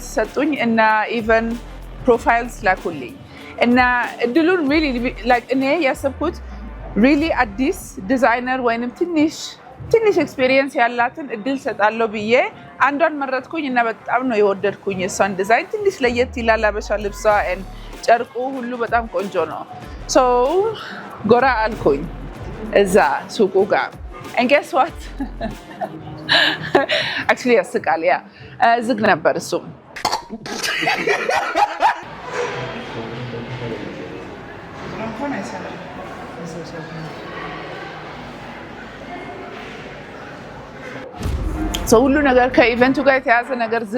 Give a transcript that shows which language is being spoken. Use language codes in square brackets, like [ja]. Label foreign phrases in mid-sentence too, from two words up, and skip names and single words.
[am] ሰጡኝ እና [en] even profiles [am] ላኩልኝ እና እድሉን [en] really like [am] እኔ ያሰብኩት really አዲስ ዲዛይነር ወይንም ትንሽ ኤክስፒሪየንስ ያላትን እድል ሰጣለሁ ብዬ አንዷን መረጥኩኝ እና በጣም ነው የወደድኩኝ እሷን ዲዛይን። ትንሽ ለየት ይላል አበሻ ልብሷ ጨርቁ ሁሉ በጣም ቆንጆ ነው። so ጎራ አልኩኝ እዛ ሱቁ ጋር [en] and guess what? [am] Actually ያስቃል ያ ዝግ ነበር እሱም። so ሁሉ ነገር ከኢቨንቱ ጋር የተያዘ ነገር ዝግ